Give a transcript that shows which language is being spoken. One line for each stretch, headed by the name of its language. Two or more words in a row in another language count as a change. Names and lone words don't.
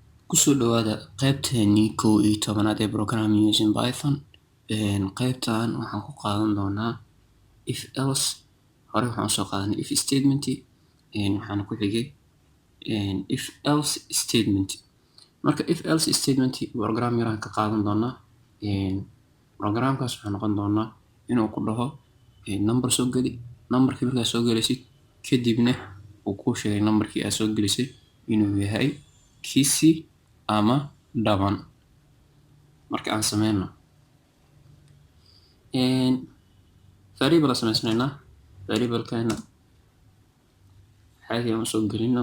Somali: Kusoo dhawaada qaybteennii 11aad ee Programming using Python. Qaybtan waxaan ku qaadan doonaa
English: if else.
Somali: Hore waxaan usoo qaadanay
English: if statement,
Somali: waxaana ku xigay
English: if else statement.
Somali: Marka
English: if else statement
Somali: program yaraan ka qaadan doonaa. Programkaas waxaa noqon doonaa inuu ku dhaho number soo geli, numberkii markaa soo gelisid kadibna uu kuu sheegay numberkii aad soo gelisay inuu yahay kisi ama dhaban. Marka aan sameyno variable sameysnaynaa, variable-kana caadi aan soo gelino.